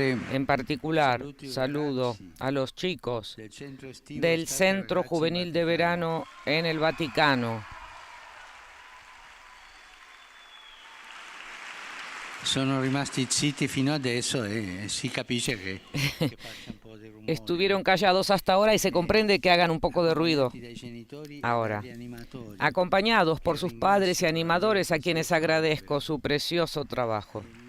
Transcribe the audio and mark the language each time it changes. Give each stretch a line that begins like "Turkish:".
Spanish: En particular, saludo a los chicos del Centro Juvenil de Verano en el Vaticano.
Italian: Sono rimasti zitti fino adesso e si capisce che faccia un po' di rumore.
Spanish: Estuvieron callados hasta ahora y se comprende que hagan un poco de ruido ahora, acompañados por sus padres y animadores, a quienes agradezco su precioso trabajo.